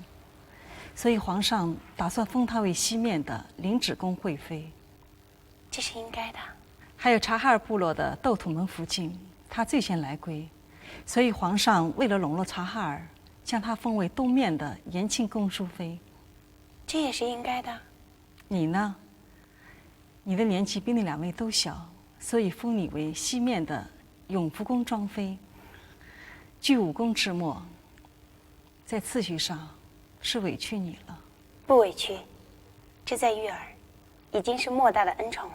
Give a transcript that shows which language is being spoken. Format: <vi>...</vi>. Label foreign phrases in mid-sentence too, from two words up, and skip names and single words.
<zh>所以皇上打算封她為西面的臨止宮貴妃。這是應該的。還有察哈爾部落的竇土門福晉，他最先來歸，所以皇上為了籠絡察哈爾，將她封為東面的延慶宮淑妃。這也是應該的。你呢？你的年紀比那2位都小，所以封你為西面的永福宮莊妃。據5宮之末，在次序上是委屈你了。不委屈，這在玉兒已經是莫大的恩寵了。</zh>